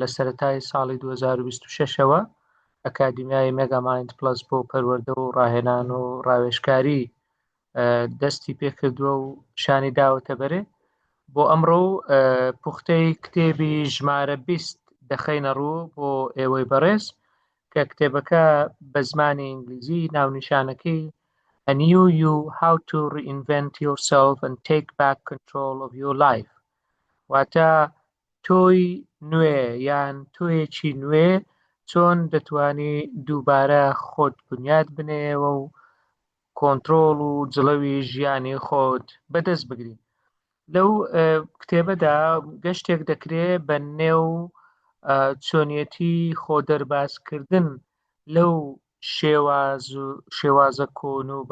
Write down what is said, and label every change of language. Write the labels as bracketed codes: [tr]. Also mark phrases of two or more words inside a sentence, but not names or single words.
[ckb] سەرەتای ساڵی 2026ەوە ئەکادیمیای مێگامایند پلس بۆ پەروەردە و ڕاهێنان و ڕاوێژکاری دەستی پێکردووە و شانی داوەتە بەرێ بۆ ئەمڕۆ پوختەی کتێبی ژمارە 20 دەخەینە ڕوو بۆ ئێوەی بەڕێز کە کتێبەکە بە زمانی ئینگلیزی ناونیشانەکەی [en] A New You How to Reinvent Yourself and Take Back Control of Your Life [ckb] واتە تۆی نوێ یان تۆیەکی نوێ چۆن دەتوانی دووبارە خۆت بنیاد بنێەوە و کۆنتڕۆڵ و جڵەوی ژیانی خۆت بەدەست بگری. لەو کتێبەدا گەشتێک دەکرێت بە نێو چۆنیەتی خۆدەربازکردن لەو شێوازە کۆن و